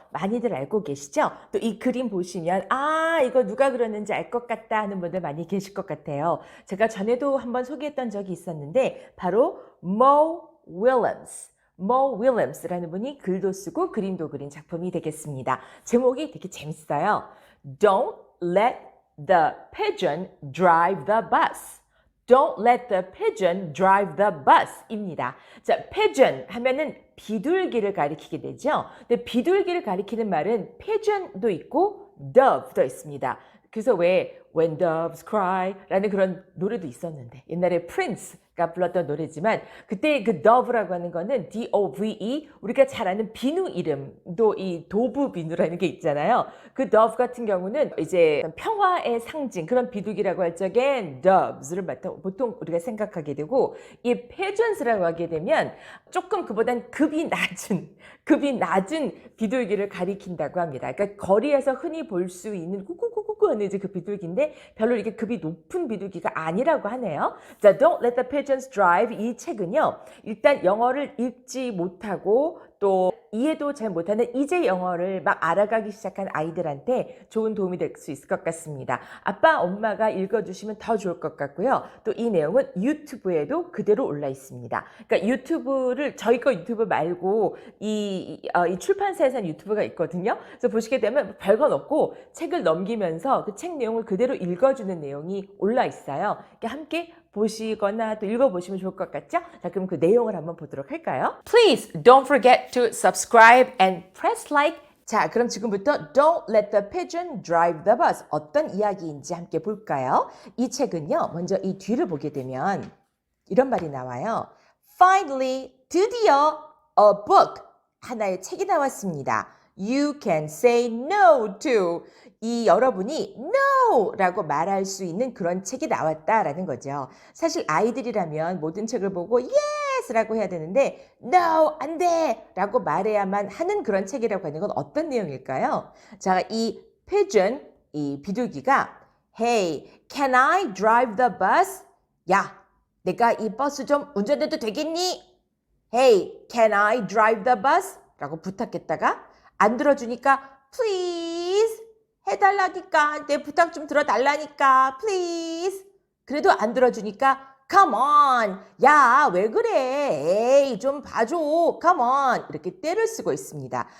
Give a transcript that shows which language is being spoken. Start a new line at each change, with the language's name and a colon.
Korean: 많이들 알고 계시죠? 또 이 그림 보시면 이거 누가 그렸는지 알 것 같다 하는 분들 많이 계실 것 같아요. 제가 전에도 한번 소개했던 적이 있었는데 바로 Mo Willems 라는 분이 글도 쓰고 그림도 그린 작품이 되겠습니다. 제목이 되게 재밌어요.
English: Don't let the pigeon drive the bus. Don't let the pigeon drive the bus 입니다.
Korean: 자, pigeon 하면은 비둘기를 가리키게 되죠. 근데 비둘기를 가리키는 말은 pigeon도 있고 dove도 있습니다. 그래서 왜 When Doves Cry 라는 그런 노래도 있었는데 옛날에 프린스가 불렀던 노래지만 그때 그 dove라고 하는 거는 D-O-V-E 우리가 잘 아는 비누 이름도 이 도브 비누라는 게 있잖아요. 그 dove 같은 경우는 이제 평화의 상징 그런 비둘기라고 할 적엔 doves를 보통 우리가 생각하게 되고 이 pigeons라고 하게 되면 조금 그보단 급이 낮은 비둘기를 가리킨다고 합니다. 그러니까 거리에서 흔히 볼 수 있는 꾸꾸꾸꾸 하는 이제 그 비둘기인데 별로 이렇게 급이 높은 비둘기가 아니라고 하네요. 자, Don't Let the Pigeons Drive 이 책은요. 일단 영어를 읽지 못하고 또 이해도 잘 못하는 이제 영어를 막 알아가기 시작한 아이들한테 좋은 도움이 될 수 있을 것 같습니다. 아빠, 엄마가 읽어주시면 더 좋을 것 같고요. 또 이 내용은 유튜브에도 그대로 올라 있습니다. 그러니까 유튜브를 저희 거 유튜브 말고 이 출판사에서 한 유튜브가 있거든요. 그래서 보시게 되면 별건 없고 책을 넘기면서 그 책 내용을 그대로 읽어주는 내용이 올라 있어요. 그러니까 함께 보시거나 또 읽어보시면 좋을 것 같죠? 자, 그럼 그 내용을 한번 보도록 할까요?
English: Please don't forget to subscribe and press like.
Korean: 자, 그럼 지금부터
English: Don't let the pigeon drive the bus.
Korean: 어떤 이야기인지 함께 볼까요? 이 책은요, 먼저 이 뒤를 보게 되면 이런 말이 나와요.
English: Finally,
Korean: 드디어
English: a book.
Korean: 하나의 책이 나왔습니다.
English: You can say no to.
Korean: 이 여러분이 no라고 말할 수 있는 그런 책이 나왔다라는 거죠. 사실 아이들이라면 모든 책을 보고 yes라고 해야 되는데 no, 안 돼! 라고 말해야만 하는 그런 책이라고 하는 건 어떤 내용일까요?
English: 자, 이 pigeon,
Korean: 이 비둘기가
English: Hey, can I drive the bus?
Korean: 야, 내가 이 버스 좀 운전해도 되겠니?
English: Hey, can I drive the bus?
Korean: 라고 부탁했다가 안 들어주니까 please 해달라니까 내 부탁 좀 들어달라니까 please 그래도 안 들어주니까
English: come on
Korean: 야 왜 그래 에이 좀 봐줘 come on 이렇게 떼를 쓰고 있습니다.